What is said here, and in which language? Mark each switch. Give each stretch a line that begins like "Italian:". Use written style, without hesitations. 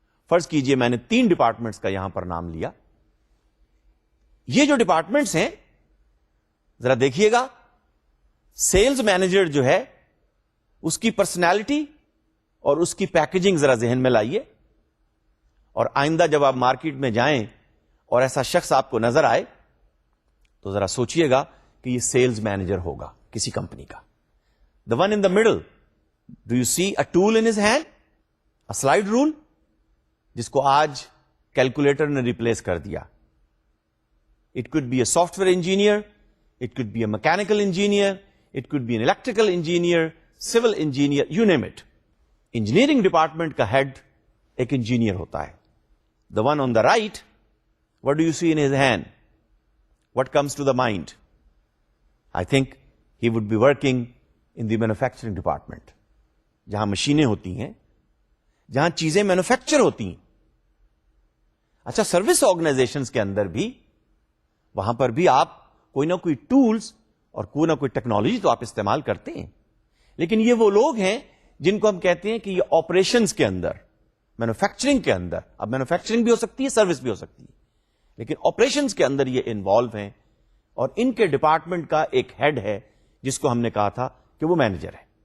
Urdu: فرض کیجئے میں نے 3 ڈپارٹمنٹس کا یہاں پر نام لیا. یہ جو ڈپارٹمنٹس ہیں ذرا دیکھیے گا, سیلز مینیجر جو ہے اس کی پرسنالٹی اور اس کی پیکیجنگ ذرا ذہن میں لائیے, اور آئندہ جب آپ مارکیٹ میں جائیں اور ایسا شخص آپ کو نظر آئے تو ذرا سوچئے گا کہ یہ سیلز مینیجر ہوگا کسی کمپنی کا.
English: the one in the middle, do you see a tool in his hand, a slide rule,
Urdu: جس کو آج کیلکولیٹر نے ریپلیس کر دیا.
English: It could be a software engineer, it could be a mechanical engineer, it could be an electrical engineer, civil engineer, you name it.
Urdu: Engineering department کا head ایک engineer ہوتا ہے.
English: The one on the right, what do you see in his hand? What comes to the mind? I think he would be working in the manufacturing department,
Urdu: جہاں مشینیں ہوتی ہیں,
English: جہاں چیزیں مینوفیکچر ہوتی ہیں.
Urdu: اچھا, سروس آرگنائزیشنز کے اندر بھی, وہاں پر بھی آپ کوئی نہ کوئی ٹولز اور کوئی نہ کوئی ٹیکنالوجی تو آپ استعمال کرتے ہیں, لیکن یہ وہ لوگ ہیں جن کو ہم کہتے ہیں کہ یہ آپریشنز کے اندر, مینوفیکچرنگ کے اندر, اب مینوفیکچرنگ بھی ہو سکتی ہے, سروس بھی ہو سکتی ہے, لیکن آپریشنز کے اندر یہ انوالو ہیں, اور ان کے ڈپارٹمنٹ کا ایک ہیڈ ہے جس کو ہم نے کہا تھا کہ وہ مینیجر ہے.